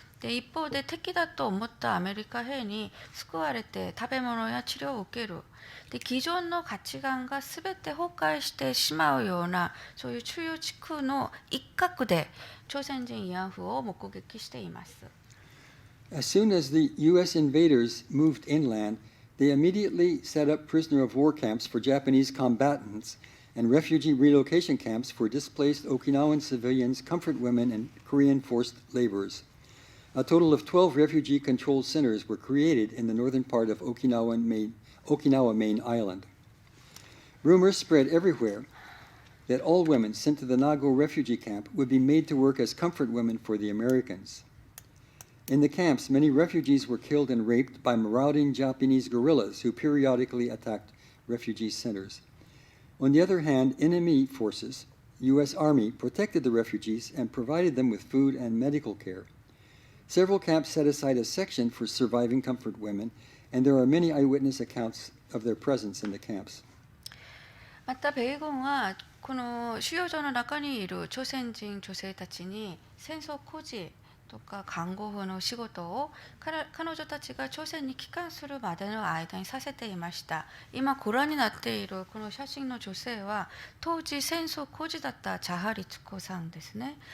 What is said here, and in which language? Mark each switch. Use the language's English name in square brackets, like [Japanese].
[Japanese] で、一方で敵だと思ったアメリカ兵に救われて食べ物や治療を受ける。で、既存の価値観が全て崩壊してしまうようなそういう収容地区の一角で朝鮮人慰安婦を目撃しています。 [English] As soon as the U.S. invaders moved inland, they immediately set up prisoner of war camps for Japanese combatants and refugee relocation camps for displaced Okinawan civilians, comfort women, and Korean forced laborers. A total of 12 refugee-controlled centers were created in the northern part of Okinawa main island. Rumors spread everywhere that all women sent to the Nago refugee camp would be made to work as comfort women for the Americans. In the camps, many refugees were killed and raped by marauding Japanese guerrillas who periodically attacked refugee centers. On the other hand, enemy forces, U.S. Army, protected the refugees and provided them with food and medical care. Several camps set aside a section for surviving comfort women, and there are many eyewitness accounts of their presence in the camps. [Japanese] また米軍はこの収容所の中にいる朝鮮人女性たちに戦争孤児とか看護婦の仕事を彼女たちが朝鮮に帰還するまでの間にさせていました。今ご覧になっているこの写真の女性は当時戦争孤児だったチャハリツコさんですね。